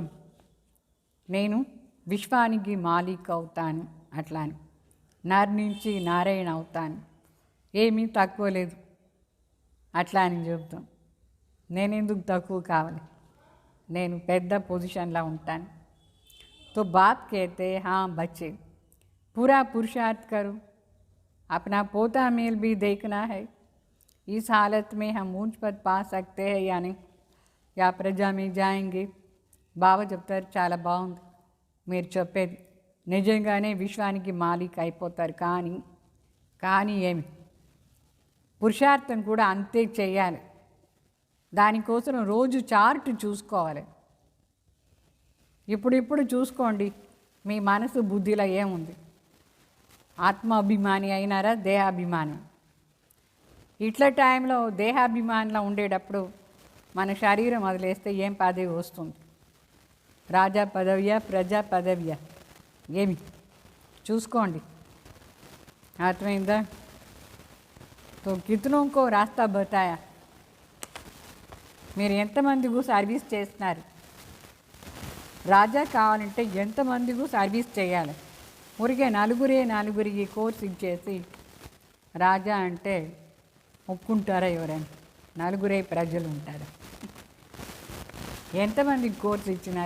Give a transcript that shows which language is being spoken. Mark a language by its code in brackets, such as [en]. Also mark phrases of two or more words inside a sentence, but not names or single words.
[te] నేను విశ్వానికి మాలిక్ అవుతాను అట్లా అని, నర్ నుంచి నారాయణ అవుతాను, ఏమీ తక్కువ లేదు అట్లా అని చెప్తాం. నేను ఎందుకు తక్కువ కావాలి, నేను పెద్ద పొజిషన్లో ఉంటాను. [hi] तो बाप कहते हाँ बच्चे पूरा पुरुषार्थ करो, अपना पोता मेल भी देखना है. इस हालत में हम ऊंच पद पा सकते हैं या नहीं, या प्रजा में जाएंगे. [te] బాబా చెప్తారు చాలా బాగుంది మీరు చెప్పేది, నిజంగానే విశ్వానికి మాలిక్ అయిపోతారు. కానీ ఏమి పురుషార్థం కూడా అంతే చేయాలి. దానికోసం రోజు చార్ట్ చూసుకోవాలి. ఇప్పుడు చూసుకోండి మీ మనసు బుద్ధిలో ఏముంది, ఆత్మాభిమాని అయినారా దేహాభిమాని. ఇట్లా టైంలో దేహాభిమానిలో ఉండేటప్పుడు మన శరీరం వదిలేస్తే ఏం పదవి వస్తుంది? రాజా పదవియా, ప్రజా పదవియా? ఏమి చూసుకోండి, అర్థమైందా? [hi] तो कितनों को रास्ता बताया? [te] మీరు ఎంతమందికి సర్వీస్ చేస్తున్నారు? రాజా కావాలంటే ఎంతమందికి సర్వీస్ చేయాలి? ఊరికే నలుగురికి కోర్స్ ఇచ్చేసి రాజా అంటే ఒప్పుకుంటారా ఎవరైనా? నలుగురే ప్రజలు ఉంటారు. ఎంతమందికి కోర్స్ ఇచ్చినారు?